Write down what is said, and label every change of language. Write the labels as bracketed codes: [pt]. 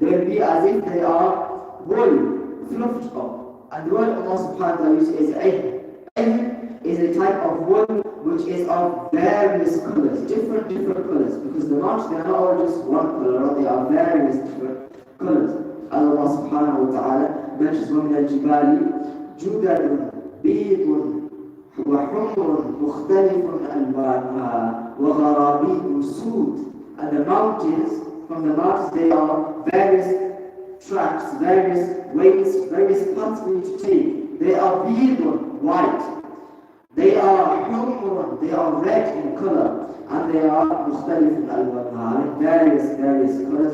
[en] They will be as if they are wool, fluffed up. And the word Allah subhanahu wa ta'ala uses is ihn. Ihn is a type of wool which is of various colors, different colors, because the mountains, they are not all just one color, they are various different colors. [ar] As Allah subhanahu wa ta'ala mentions وَمِنَ الْجِبَالِ جُدَدٌ بيض وحمر مختلف ألوانها وغرابيب سود. [en] And the mountains, from the mountains they are various tracks, various ways, various paths for you to take. They are بيض, white. They are حمر, they are red in color. And they are [ar] مختلف ألوانها, [en] various colors.